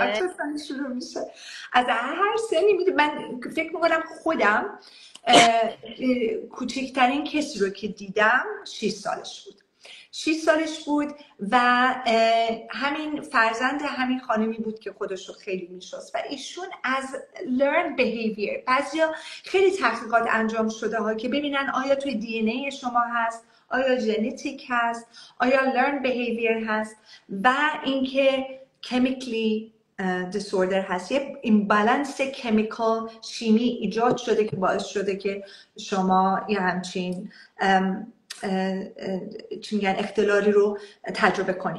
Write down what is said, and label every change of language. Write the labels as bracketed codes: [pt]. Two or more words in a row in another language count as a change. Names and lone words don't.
[fa] از چه سنی شروع میشه؟ از هر سنی میده. من فکر میکنم خودم کوچکترین کسی رو که دیدم 6 سالش بود. 6 سالش بود و همین فرزند همین خانمی بود که خودش رو خیلی میشناس و ایشون [en] از learned behavior، [fa] بعضیا خیلی تحقیقات انجام شده ها که ببینن آیا توی دی ان ای شما هست، آیا ژنتیک هست، آیا [en] learned behavior [fa] هست و اینکه [en] chemically disorder [fa] هست، یه [en] imbalance chemical [fa] شیمی ایجاد شده که باعث شده که شما یه همچین چی میگن اختلالی رو تجربه کنید.